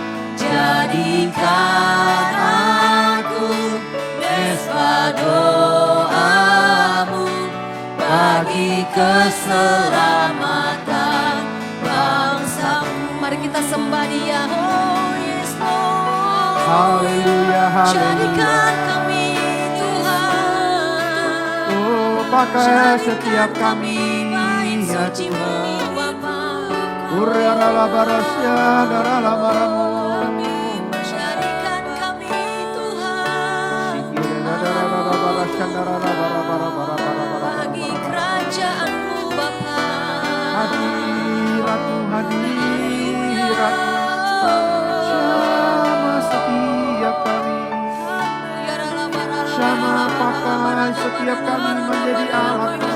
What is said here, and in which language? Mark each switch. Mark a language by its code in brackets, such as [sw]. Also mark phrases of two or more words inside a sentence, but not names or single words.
[id] Jadikan aku mesbah doa-Mu bagi keselamatan bangsaku. Mari kita sembah Dia, [en] oh yes Lord. [id] Haleluya, haleluya. Jadikan kami Tuhan. Oh, pakai setiap kami, ya Tuhan. Bapa. Urala barasya darala maramu. Jadikan kami Tuhan. Darala barasya darala bara bara bara bara bara. Bagi kerajaan-Mu Bapa. Hadirat hadirat. Sama setiap kami. Sama pakai setiap kami menjadi alat.